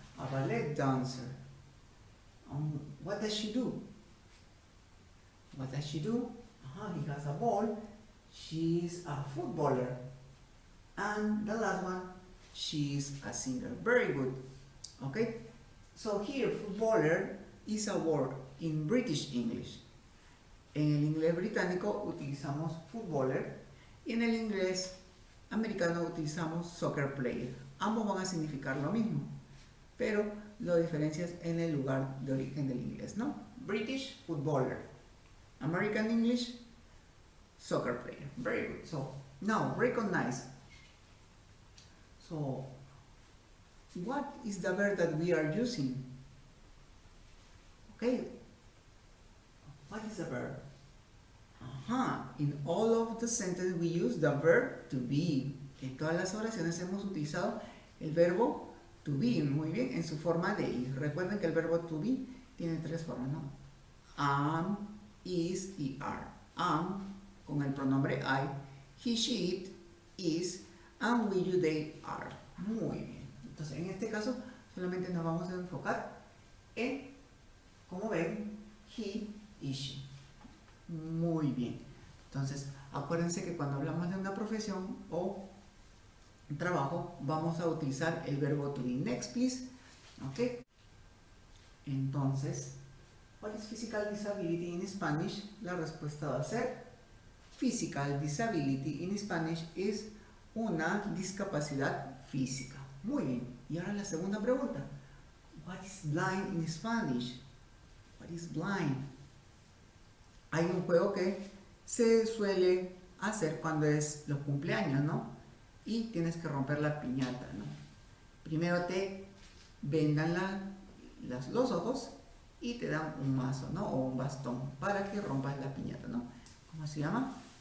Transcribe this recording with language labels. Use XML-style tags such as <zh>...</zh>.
<en>A ballet dancer. What does she do? What does she do? He has a ball. She's a footballer. And the last one, she's a singer. Very good. Okay? So here, footballer is a word in British English.</en> <es>En el inglés británico utilizamos footballer y en el inglés americano utilizamos soccer player. Ambos van a significar lo mismo, pero la diferencia es en el lugar de origen del inglés, ¿no?</es> <en>British, footballer. American English, soccer player. Very good. So, now, recognize. So, what is the verb that we are using? Okay. What is the verb? In all of the sentences we use the verb to be.</en> <es>En todas las oraciones hemos utilizado el verbo to be. Muy bien, en su forma de ir. Recuerden que el verbo to be tiene 3 formas, ¿no? Am, is y are. Am con el pronombre I, he, she, it, is, and we, you, they, are. Muy bien. Entonces, en este caso, Solamente nos vamos a enfocar en, como ven, he y she. Muy bien. Entonces, acuérdense que cuando hablamos de una profesión o trabajo, vamos a utilizar el verbo to be.</es> <en>Next, please. Ok.</en> <es>Entonces,</es> <en>what is physical disability in Spanish?</en> <es>La respuesta va a ser</es> <en>physical disability in Spanish</en> <es>es una discapacidad física. Muy bien. Y ahora la segunda pregunta.</es> <en>What is blind in Spanish? What is blind?</en> <es>Hay un juego que se suele hacer cuando es los cumpleaños, ¿no? Y tienes que romper la piñata, ¿no? Primero te vendan los ojos y te dan un mazo, ¿no? O un bastón para que rompas la piñata, ¿no? ¿Cómo se llama?</es>